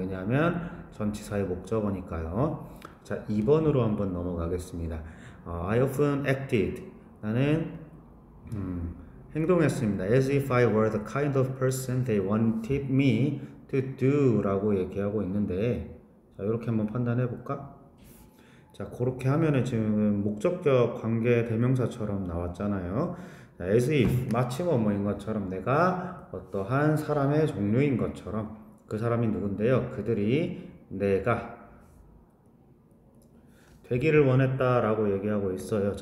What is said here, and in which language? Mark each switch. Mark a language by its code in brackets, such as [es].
[ko] 왜냐하면 전치사의 목적어니까요. 자, 2번으로 한번 넘어가겠습니다. [en] I often acted. [ko] 나는 행동했습니다. [en] As if I were the kind of person they wanted me to do [ko] 라고 얘기하고 있는데, 자, 이렇게 한번 판단해 볼까? 자, 그렇게 하면은 지금 목적격 관계 대명사처럼 나왔잖아요. 자, as if 마치 뭐뭐인 것처럼 내가 어떠한 사람의 종류인 것처럼 그 사람이 누군데요? 그들이 내가 되기를 원했다라고 얘기하고 있어요.